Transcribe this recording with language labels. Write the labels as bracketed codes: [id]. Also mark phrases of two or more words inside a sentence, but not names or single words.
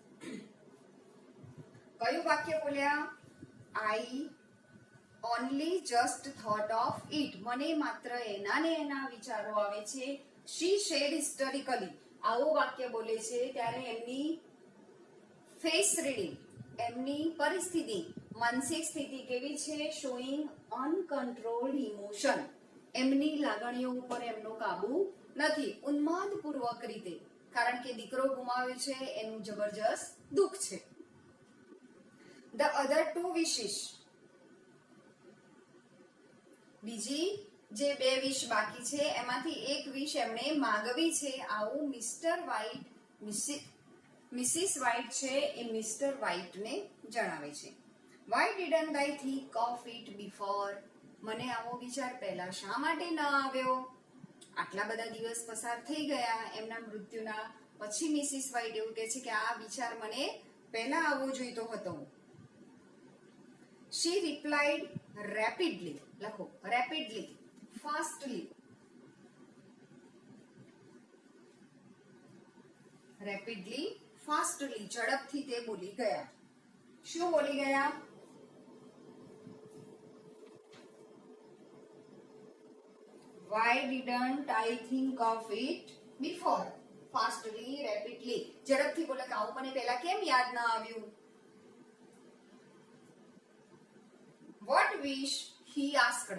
[gu] કયું વાક્ય બોલ્યા? [en] I only just thought of it. [gu] મને માત્ર એના ને એના વિચારો આવે છે. [en] She said hysterically. [gu] આવું વાક્ય બોલે છે ત્યારે એમની [en] face reading, [gu] એમની પરિસ્થિતિ, માનસિક સ્થિતિ કેવી છે? [en] showing uncontrolled emotion. [gu] એમની લાગણીઓ ઉપર એમનો કાબુ નથી, ઉન્માદપૂર્વક રીતે, કારણ કે દીકરો ગુમાવ્યો છે એનું જબરજસ્ત દુઃખ છે. [en] The other two wishes. [gu] બીજી જે બે વિશ બાકી છે એમાંથી એક વિશ એમણે માંગવી છે. આવું મિસ્ટર વ્હાઇટ, મિસિસ વ્હાઇટ છે એ મિસ્ટર વ્હાઇટને જણાવે છે. [en] Why didn't I think of it before? [gu] મને આવો વિચાર પહેલા શા માટે ન આવ્યો? આટલા બધા દિવસ પસાર થઈ ગયા એમના મૃત્યુના પછી મિસિસ વ્હાઇટ એવું કહે છે કે આ વિચાર મને પહેલા આવવો જોઈતો હતો. [en] She replied rapidly. લખો, rapidly, fastly. Rapidly, fastly, [gu] ઝડપથી તે બોલી ગયા. શું બોલી ગયા? [en] Why didn't I think of it before? Fastly, rapidly. [gu] ઝડપથી બોલે કે આવું મને પહેલા કેમ યાદ ન આવ્યું? [en] What wish he asked?